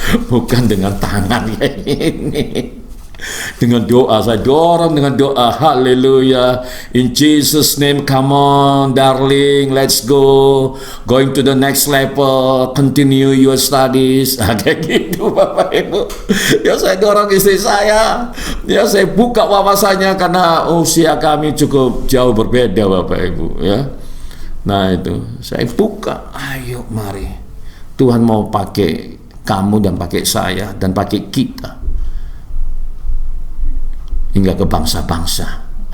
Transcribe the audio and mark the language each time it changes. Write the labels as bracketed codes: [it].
[id] Bukan dengan tangan kayak ini. Dengan doa, saya dorong dengan doa. Haleluya. [en] In Jesus name, come on darling, let's go. Going to the next level, continue your studies. [id] Kayak gitu, Bapak Ibu. Ya saya dorong istri saya. Ya saya buka wawasannya karena usia kami cukup jauh berbeda, Bapak Ibu, ya. Nah itu, saya buka. Ayo mari. Tuhan mau pakai kamu dan pakai saya dan pakai kita hingga ke bangsa-bangsa.